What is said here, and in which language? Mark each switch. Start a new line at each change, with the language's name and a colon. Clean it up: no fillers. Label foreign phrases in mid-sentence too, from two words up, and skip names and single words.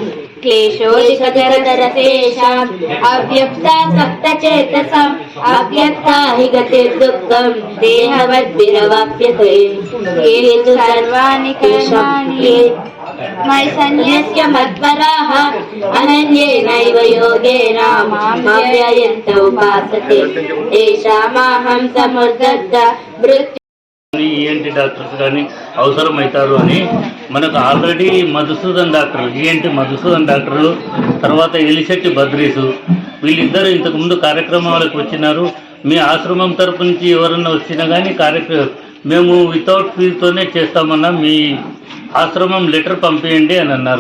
Sanskrit: क्लेशोऽधिकतरतेषाम् अव्यक्तासक्तचेतसाम् अव्यक्ता हि गतिर्दुःखम् देहवद्भिरवाप्यते. ये तु सर्वाणि कर्माणि मयि सन्न्यस्य मत्पराः अनन्येनैव योगेन मामव्ययन्त उपासते तेषामहं समुद्धृत मृत्यु
English: ENT doctors
Telugu: కానీ అవసరమవుతారు అని మనకు ఆల్రెడీ మధుసూదన్ డాక్టర్ ఈఎన్టీ మధుసూదన్ డాక్టరు, తర్వాత ఎలిశెట్టి బద్రీసు వీళ్ళిద్దరు ఇంతకుముందు కార్యక్రమాలకు వచ్చినారు. మీ ఆశ్రమం తరపు నుంచి ఎవరన్నా వచ్చినా కానీ మేము వితౌట్ ఫీజుతోనే చేస్తామన్నా, మీ ఆశ్రమం లెటర్ పంపించండి అని అన్నారు.